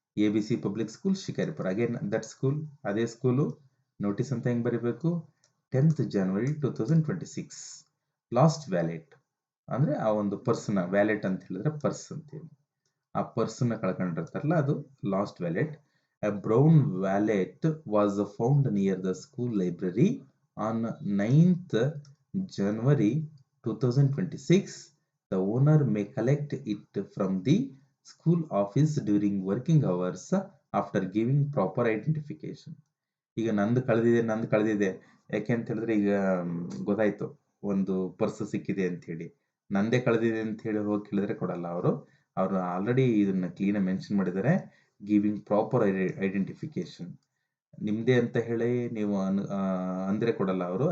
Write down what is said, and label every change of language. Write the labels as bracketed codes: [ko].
[kn] ABC public school Shikaripura. Again that school, ಅದೇ school. Notice ಅಂತ ಹೆಂಗ್ ಬರೀಬೇಕು? 10th January 2026. ಲಾಸ್ಟ್ ವ್ಯಾಲೆಟ್ ಅಂದ್ರೆ ಆ ಒಂದು ಪರ್ಸನ್, ವ್ಯಾಲೆಟ್ ಅಂತ ಹೇಳಿದ್ರೆ ಪರ್ಸ್ ಅಂತೇಳಿ, ಆ ಪರ್ಸನ್ನ ಕಳ್ಕೊಂಡಿರ್ತಾರಲ್ಲ ಅದು last wallet. [en] A brown wallet was found near the school library on 9th January 2026. The owner may collect it from the school office during working hours after giving proper identification. [kn] ಈಗ ನಂದು ಕಳೆದಿದೆ ಯಾಕೆ ಅಂತ ಹೇಳಿದ್ರೆ ಈಗ ಗೊತ್ತಾಯ್ತು ಒಂದು ಪರ್ಸ್ ಸಿಕ್ಕಿದೆ ಅಂತ ಹೇಳಿ. ನಂದೇ ಕಳೆದಿದೆ ಅಂತ ಹೇಳಿ ಹೋಗಿ ಕೇಳಿದ್ರೆ ಕೊಡಲ್ಲ ಅವರು ಆಲ್ರೆಡಿ ಇದನ್ನ ಕ್ಲೀನ್ ಮೆನ್ಷನ್ ಮಾಡಿದ್ದಾರೆ, [en] Giving proper identification. [kn] ನಿಮ್ದೇ ಅಂತ ಹೇಳಿ ನೀವು ಅಂದ್ರೆ ಕೊಡಲ್ಲ ಅವರು.